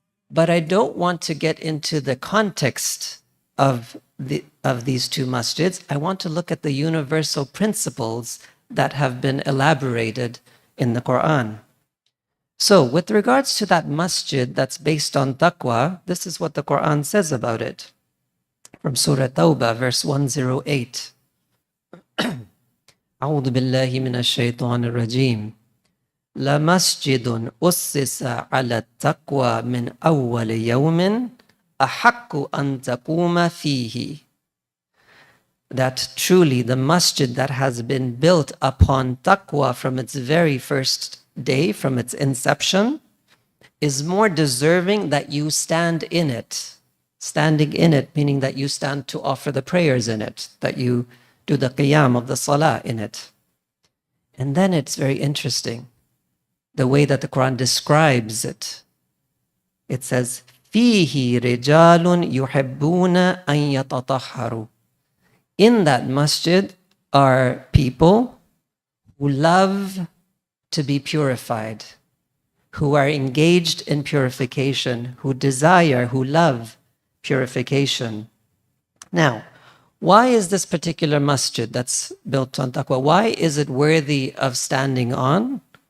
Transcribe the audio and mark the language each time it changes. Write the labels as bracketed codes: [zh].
[en] But I don't want to get into the context of these 2 masjids. I want to look at the universal principles that have been elaborated in the Qur'an. So with regards to that masjid that's based on taqwa, this is what the Qur'an says about it. From Surah Tawbah, verse 108. [ar] أعوذ بالله من الشيطان الرجيم لمسجد أسس على التقوى من أول يوم أحق أن تقوم فيه. [en] That truly the masjid that has been built upon taqwa from its very first day, from its inception, is more deserving that you stand in it. Standing in it, meaning that you stand to offer the prayers in it, that you do the qiyam of the salah in it. And then it's very interesting, the way that the Quran describes it. It says, [ar] فِيهِ رِجَالٌ يُحِبُّونَ أَن يَتَطَهَّرُوا. [en] In that masjid are people who love to be purified, who are engaged in purification, who desire, who love purification. Now, why is this particular masjid that's built on taqwa, why is it worthy of standing on?